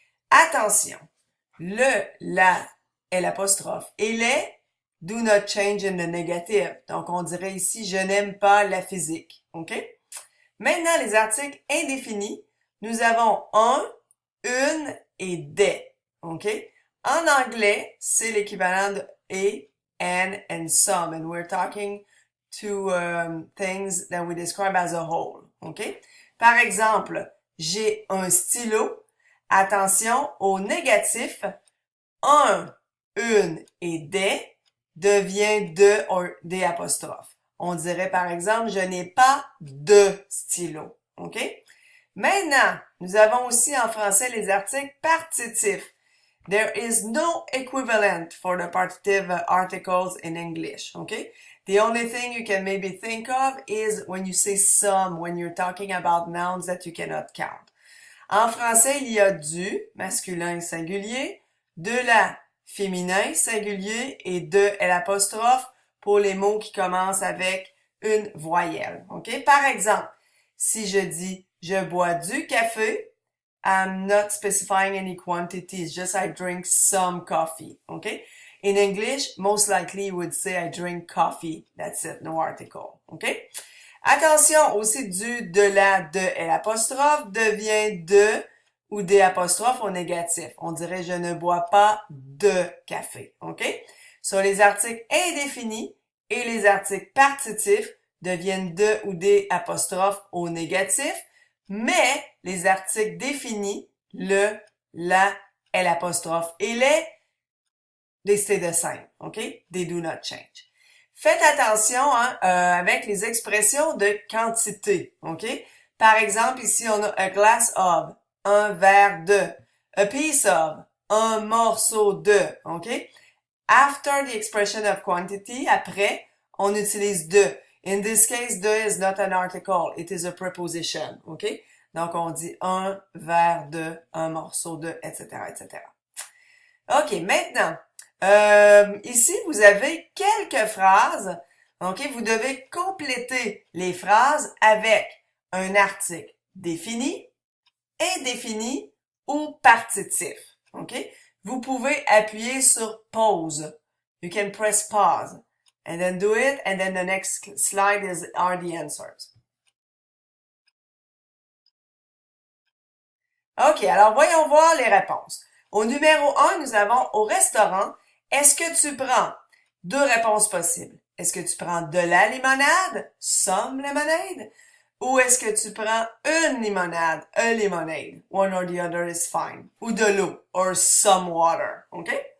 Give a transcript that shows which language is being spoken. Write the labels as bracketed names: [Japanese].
[French] Attention, le, la, l'apostrophe et les [English] do not change in the negative. [French] Donc, on dirait ici, je n'aime pas la physique. OK? Maintenant, les articles indéfinis, nous avons un, une et des. OK? En anglais, c'est l'équivalent de [English] a, an, and some. And we're talking to things that we describe as a whole. OK? [French] Par exemple, j'ai un stylo. Attention au négatif. Un, une et des devient de ou des apostrophes. On dirait par exemple, je n'ai pas de stylo. OK? Maintenant, nous avons aussi en français les articles partitifs. [English] There is no equivalent for the partitive articles in English. Okay? The only thing you can maybe think of is when you say some, when you're talking about nouns that you cannot count. [French] En français, il y a du, masculin singulier, de la, féminin singulier et de l'apostrophe pour les mots qui commencent avec une voyelle. [English] OK? [French] Par exemple, si je dis je bois du café, [English] I'm not specifying any quantities, just I drink some coffee. Okay? In English, most likely you would say I drink coffee. That's it, no article. Okay? [French] Attention, aussi du, de la, de l'apostrophe devient de ou des apostrophes au négatif. On dirait je ne bois pas de café. OK? Sur les articles indéfinis et les articles partitifs deviennent de ou des apostrophes au négatif, mais les articles définis, le, la, l'apostrophe et les, [English] they stay the same. [French] OK? [English] They do not change. [French] Faites attention hein, avec les expressions de quantité, OK? Par exemple, ici, on a [English] a glass of, [French] un verre de, [English] a piece of, [French] un morceau de, OK? [English] After the expression of quantity, [French] après, on utilise de. [English] In this case, de is not an article, it is a preposition, OK? [French] Donc, on dit un verre de, un morceau de, etc., etc. OK, maintenant, ici, vous avez quelques phrases. OK, vous devez compléter les phrases avec un article défini, indéfini ou partitif. OK? Vous pouvez appuyer sur pause. [English] You can press pause and then do it and then the next slide are the answers. [French] OK, alors voyons voir les réponses. Au numéro 1, nous avons au restaurant, est-ce que tu prends? Deux réponses possibles. Est-ce que tu prends de la limonade, [English] some lemonade, [French] ou est-ce que tu prends une limonade, [English] a lemonade, one or the other is fine, [French] ou de l'eau, [English] or some water, [French] OK?